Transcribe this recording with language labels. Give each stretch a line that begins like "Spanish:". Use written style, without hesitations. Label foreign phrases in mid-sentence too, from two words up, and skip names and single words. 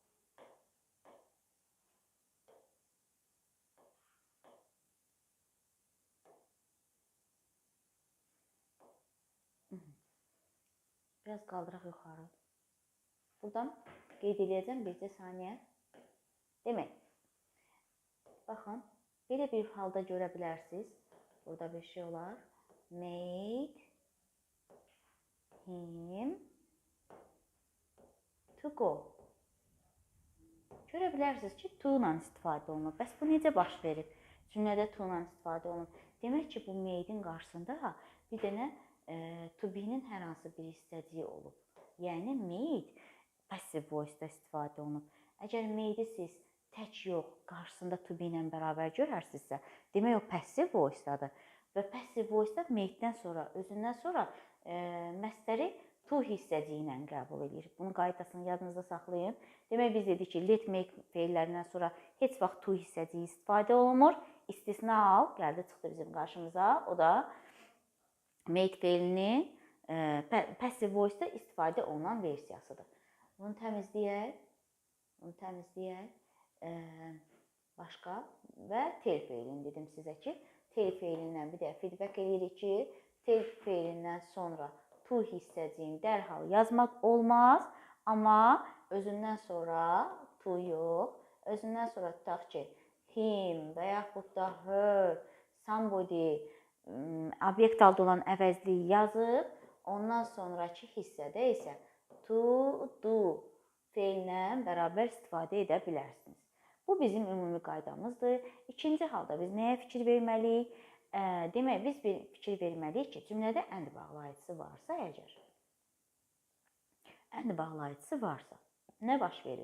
Azerbaijani: Biraz qaldıraq yuxarı. Buradan qeyd edəcəm bircə saniyə. Demək, baxın, belə bir halda görə bilərsiniz. Burada bir şey olar.
English: Made him to go.
Azerbaijani: Görə bilərsiniz ki, to ilə istifadə olunub. Bəs bu necə baş verib? Cümlədə to ilə istifadə olunub. Demək ki, bu made-in qarşısında bir dənə
English: to be-
Azerbaijani: nin hər hansı bir hissəciyi olub. Yəni, made
English: passive voice-
Azerbaijani: da istifadə olunub. Əgər made-i siz tək yox, qarşısında
English: to be
Azerbaijani: ilə bərabər görərsinizsə, demək o
English: passive voice-
Azerbaijani: dadır. Və
English: passive voice-
Azerbaijani: da made-dən sonra, özündən sonra məzdəri to hissəciyi ilə qəbul edir. Bunun qaydasını yadınızda saxlayın. Demək, biz dedik ki,
English: let make
Azerbaijani: feillərindən sonra heç vaxt to hissəciyi istifadə olunmur. İstisna al, gəldi çıxdı bizim qarşımıza. O da make feilinin passive voice-da istifadə olunan versiyasıdır. Bunu təmizləyək. Başqa və tell feilini dedim sizə ki, tell feilindən bir də feedback eləyirik ki, tell feilindən sonra to hissəciyini dərhal yazmaq olmaz, amma özündən sonra to yox, özündən sonra tutaq ki, him və yaxud da her, somebody obyekt halda olan əvəzliyi yazıb, ondan sonraki hissədə isə
English: to, do
Azerbaijani: feillə bərabər istifadə edə bilərsiniz. Bu bizim ümumi qaydamızdır. İkinci halda biz nəyə fikir verməliyik? Demək, biz bir fikir verməliyik ki, cümlədə and bağlayıcısı varsa əgər, and bağlayıcısı varsa, nə baş verir?